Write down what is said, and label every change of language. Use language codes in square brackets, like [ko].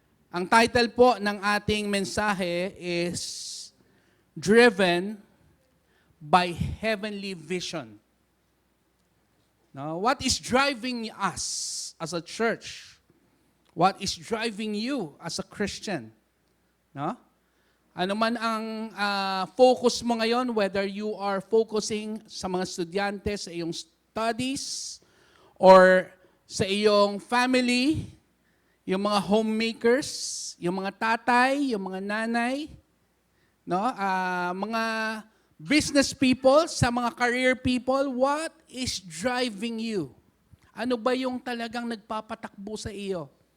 [tl] Ang title po ng ating mensahe is Driven by Heavenly Vision. [en] Now, what is driving us as a church? What is driving you as a Christian? No? [tl] Ano man ang focus mo ngayon, [en] whether you are focusing [tl] sa mga estudyante, sa iyong studies, or sa iyong family, yung mga homemakers, yung mga tatay, yung mga nanay, no? [en] Mga business people, [tl] sa mga [en] career people, what is driving you? [tl] Ano ba yung talagang nagpapatakbo sa iyo?